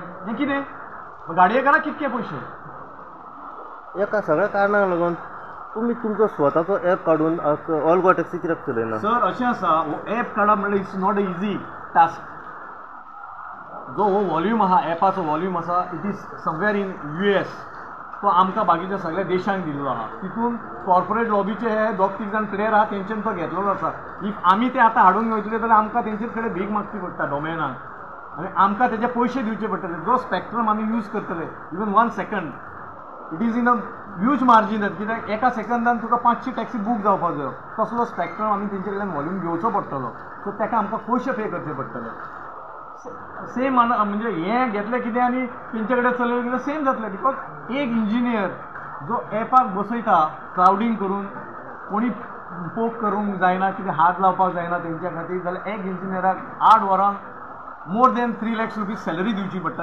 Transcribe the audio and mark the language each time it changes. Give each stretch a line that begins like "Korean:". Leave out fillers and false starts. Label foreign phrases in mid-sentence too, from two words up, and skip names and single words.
Konkani: हें कितें? गाडयेकाराक कितके पयशे? एका सगळ्या कारणाक लागून तुम्ही तुमचो स्वताचो ॲप काडून ऑल गोवा टॅक्सी कित्याक चलयना? सर अशें आसा, हो ॲप काडप म्हणल्यार
English: it's not a easy task.
Konkani: जो हो वॉल्यूम आहा, ॲपाचो वॉल्यूम आसा,
English: It is somewhere in US.
Konkani: तो आमकां बाकीच्या सगळ्या देशांक दिल्लो आहा. तितून
English: corporate lobby
Konkani: हे 2-3 जाण प्लेयर आहा तेंच्यान तो घेतलेलो आसा. इफ आमी ते आतां हाडूंक वयतले जाल्यार आमकां तेंचे कडेन भीक मागची पडटा डोमेनाक, आनी आमकां तेजे पयशे दिवचे पडटले. जो स्पॅक्ट्रम आमी यूज करतले,
English: even 1 second, it is in a huge margin.
Konkani: कित्याक एका सेकंदान तुका 500 टॅक्सी बूक जावपाक जायो. तसलो स्पॅक्ट्रम आमी तेंचे कडल्यान वॉल्यूम घेवचो पडटलो. सो ताका आमकां पयशे पे करचे पडटले. सेम म्हणजे हें घेतलें कितें आनी तेंचे कडेन चलयलें कितें सेम जातलें. बिकॉज एक इंजिनियर जो ॲपाक बसयता क्रावडींग करून, कोणी पोक करूंक जायना, कितें हात लावपाक जायना तेंच्या खातीर, जाल्यार एक इंजिनियराक 8 वरांक
English: more than 3 lakhs rupees salary
Konkani: दिवची पडटा.